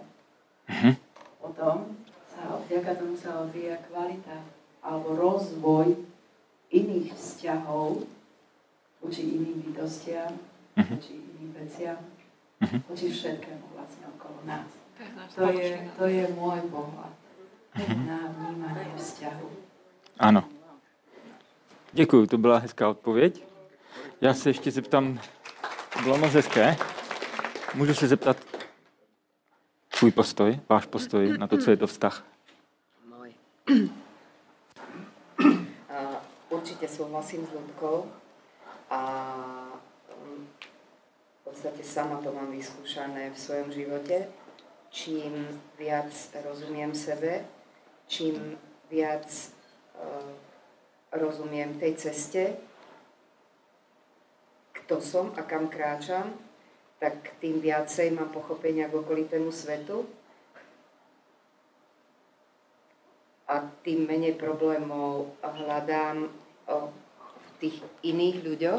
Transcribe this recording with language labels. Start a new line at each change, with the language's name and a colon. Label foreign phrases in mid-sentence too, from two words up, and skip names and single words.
Slovak: Potom vďaka tomu sa odvíja kvalita alebo rozvoj iných vzťahov voči iným bytostiam, voči iným veciam, voči všetkému vlastne okolo nás. To je môj pohľad na vnímanie vzťahu.
Czech: Ano. Děkuju, to byla hezká odpověď. Já se ještě zeptám, to bylo moc hezké. Můžu se zeptat tvůj postoj, váš postoj na to, co je to vztah?
Slovak: Môj. Určite súhlasím s Ľudkou a v podstate sama to mám vyskúšané v svojom živote. Čím viac rozumiem sebe, čím viac rozumiem tej ceste, kto som a kam kráčam, tak tým viacej mám pochopenia k okolitému svetu a tým menej problémov hľadám v tých iných ľuďoch.